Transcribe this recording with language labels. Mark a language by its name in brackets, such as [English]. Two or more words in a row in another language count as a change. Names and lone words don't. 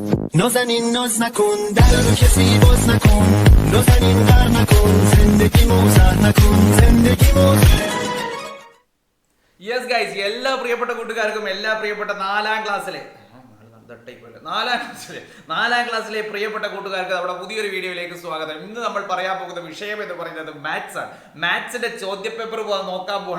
[Persian] نازنین ناز نکن در رو کسی باز نکن نازنین غر نکن زندگی موزر نکن زندگی موزر. [English] yes guys, [Malayalam] എല്ലാ പ്രിയപ്പെട്ട കൂട്ടുകാർക്കും എല്ലാ പ്രിയപ്പെട്ട നാലാം ക്ലാസ്സിലെ പ്രിയപ്പെട്ട കൂട്ടുകാർക്ക് നമ്മുടെ പുതിയൊരു വീഡിയോയിലേക്ക് സ്വാഗതം. ഇന്ന് നമ്മൾ പറയാൻ പോകുന്ന വിഷയം എന്ന് പറയുന്നത് മാത്സ് ആണ്. മാത്സിന്റെ ചോദ്യപേപ്പർ നോക്കാൻ പോവാണ്.